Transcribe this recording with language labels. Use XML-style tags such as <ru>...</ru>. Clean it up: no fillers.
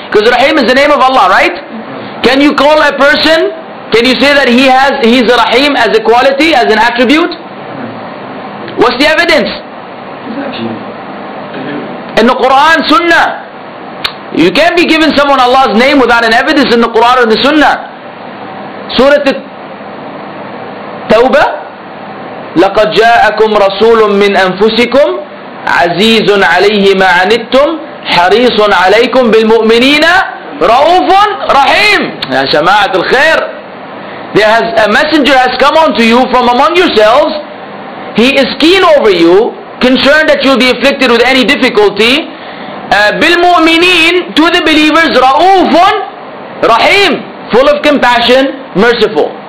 <en>Because Rahim is the name of Allah, right? Can you call a person, can you say that he's a Rahim as a quality, as an attribute? What's the evidence? In the Quran, Sunnah. You can't be giving someone Allah's name without an evidence in the Quran or the Sunnah.</en> <ar>Surah Tawbah, لَقَدْ جَاءَكُمْ رَسُولٌ مِّنْ أَنفُسِكُمْ عَزِيزٌ عَلَيْهِ مَا عَنِتُّمْ حَرِيصٌ عَلَيْكُمْ بِالْمُؤْمِنِينَ رَؤُوفٌ رَحِيمٌ.</ar> <en>Ya Jama'at al-Khair, a messenger has come unto you from among yourselves. He is keen over you, concerned that you'll be afflicted with any difficulty.</en> <ar>بِالْمُؤْمِنِينَ,</ar> <en>to the believers,</en> <ar>رَؤُوفٌ رَحِيمٌ,</ar> <en>full of compassion, merciful.</en>